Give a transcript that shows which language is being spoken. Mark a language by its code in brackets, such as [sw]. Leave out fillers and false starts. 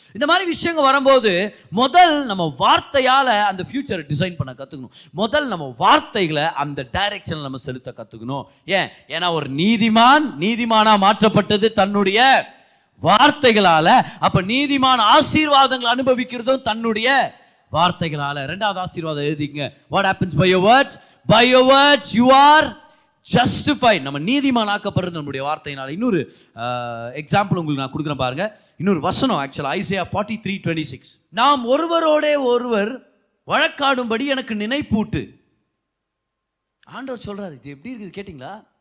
[ta] இந்த மாதிரி விஷயங்கள் வரும்போது முதல் நம்ம வார்த்தையால் அந்த ஃபியூச்சரை டிசைன் பண்ண கற்றுக்கணும். முதல் நம்ம வார்த்தைகளை அந்த டைரெக்ஷனில் நம்ம செலுத்த கற்றுக்கணும். ஏன்னா ஒரு நீதிமானாக மாற்றப்பட்டது தன்னுடைய வார்த்தைகளால். அப்போ நீதிமான் ஆசீர்வாதங்கள் அனுபவிக்கிறதும் தன்னுடைய வார்த்தைகளால. இரண்டாவது ஆசீர்வாதம் எழுதிங்க, [en] what happens by your words? By your words you are justified. [ta] நம்ம நீதிமான் ஆக்கப்படுறது நம்முடைய வார்த்தையினால. இன்னொரு எக்ஸாம்பிள் உங்களுக்கு நான் கொடுக்குறேன் பாருங்க. இன்னொரு வசனம், ஆக்சுவலா ஐசையா 43:26. நாம் ஒருவரோட ஒருவர் வழக்காடும்படி எனக்கு நினைப்பூட்டு. ஆண்டவர் சொல்றாரு. இது எப்படி இருக்குது கேட்டிங்களா?